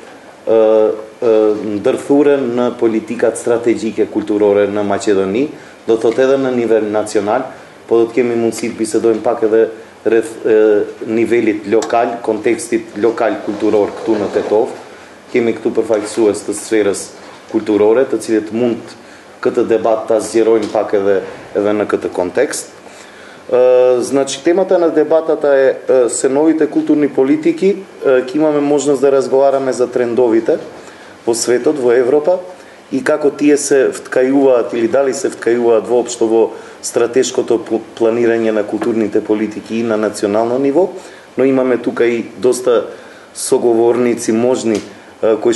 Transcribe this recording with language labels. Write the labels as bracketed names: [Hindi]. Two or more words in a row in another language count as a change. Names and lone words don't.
[Albanian] ndërthuren në politikat strategjike kulturore në Maqedoni, do thot edhe në nivel nacional, po do të kemi mundësi të bisedojmë pak edhe rreth nivelit lokal, kontekstit lokal kulturor këtu në Tetov. Kemi këtu përfaqësues të sferës kulturore, të cilët mund këtë debat ta zgjerojnë pak edhe në këtë kontekst. [Macedonian] Значи, темата на дебатата е се новите културни политики. Ќе имаме можност да разговараме за трендовите во светот, во Европа, и како тие се вткајуваат или дали се вткајуваат воопшто во стратешкото планирање на културните политики и на национално ниво, но имаме тука и доста соговорници можни кои